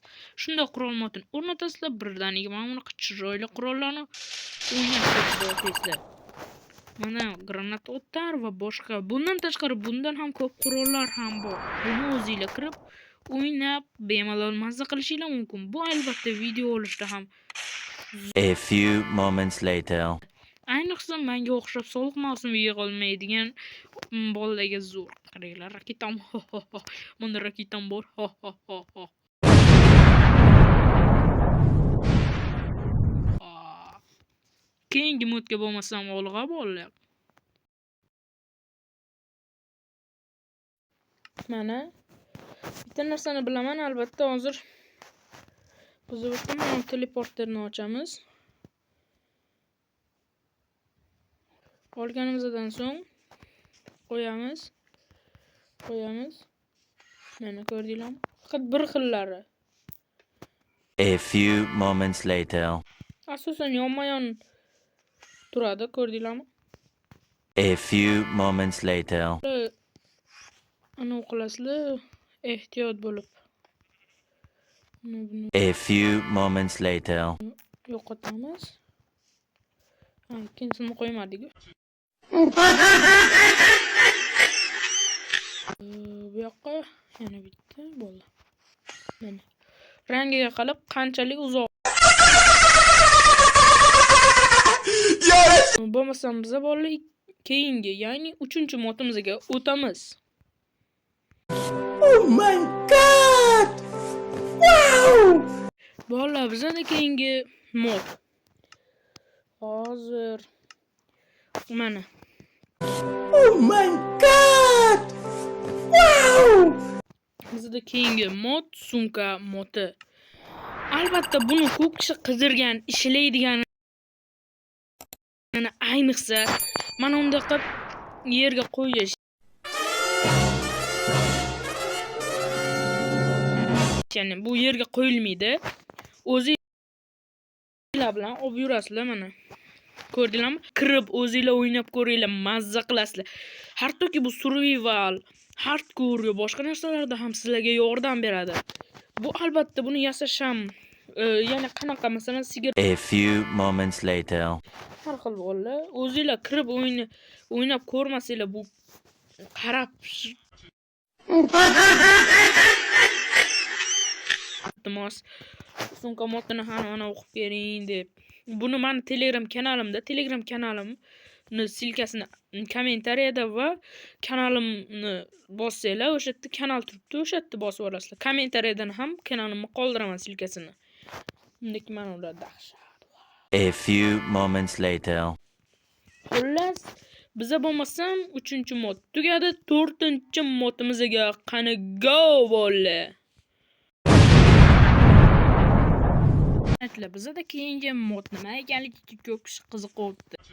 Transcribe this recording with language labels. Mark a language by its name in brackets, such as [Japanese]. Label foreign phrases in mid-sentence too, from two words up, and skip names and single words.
[Uzbek] Shunda qurol modini o'rnatasizlar, birdaniga mana bunaqa chiroyli qurollarni o'ynab ko'rasizlar. Mana granat o'tlar va boshqa. Bundan tashqari bundan ham ko'p qurollar ham bor. Buni o'zingizlar kirib o'ynab bemalol mazza qilishingiz mumkin. Bu albatta video olishda ham. [English] A few moments later. [Uzbek] Ayniqsa menga o'xshab soliq mavsumi yig'olmaydigan bolalarga zo'r. Qaranglar, raketam. Mana raketam bor. Keyingi modga bo'lmasam olg'a bolalar. Mana bitta narsani bilaman, albatta hozir biz o'sha teleporterni ochamiz. Olganimizdan so'ng qo'yamiz. Mana ko'rdinglarmi? Faqat bir xillari. [English] A few moments later. [Uzbek] Asosan yonma-yon turadi, ko'rdinglarmi? [English] A few moments later. [Uzbek] Ana o'qilasizlar, ehtiyot bo'lib. [English] A few moments later. [Uzbek] Yo'qotamiz. Ikkinchisini qo'ymadik. Bu yoqqa yana bitta bo'ldi. Mana. Rangiga qarab qanchalik uzoq. Bo'lmasam biz bolalar keyingi, ya'ni 3-modimizga o'tamiz. [English] Oh my god! Wow! [Uzbek] Bolalar, bizda keyingi mod. Hozir mana. [English] Oh my god! Wow! [Uzbek] Bizda keyingi mod sumka modi. Albatta buni ko'p kishi qidirgan, ishlaydigan. Ayniqsa mana unda qilib yerga qo'yish. Ya'ni bu yerga qo'yilmaydi. O'zingizlar bilan olib yurasizlar mana. Ko'rdinglarmi? Kirib o'zingizlar o'ynab ko'ringlar, mazza qilasizlar. Hattoki bu survival, hardcore yo boshqa narsalarda ham sizlarga yordam beradi. Bu albatta buni yasash ham, ya'ni qanaqa masalan sigir. [English] A few moments later. [Uzbek] Har xil bolalar, o'zingizlar kirib o'ynab ko'rmasanglar bu qarab iltimos sumka modini ham mana o'qib bering deb. Buni men Telegram kanalimni silkasini kommentariyada va kanalimni bossanglar, o'sha yerda kanal turibdi, o'sha yerda bosib olasizlar. Kommentariyadan ham kanalimni qoldiraman silkasini. Undek mana ular dahshat. [English] A few moments later. [Uzbek] Xullas, biza bo'lmasam 3-mod tugadi, 4-modimizga qani go bolalar. Bizda keyingi mod nima ekanligiga ko'p kishi qiziqyapti.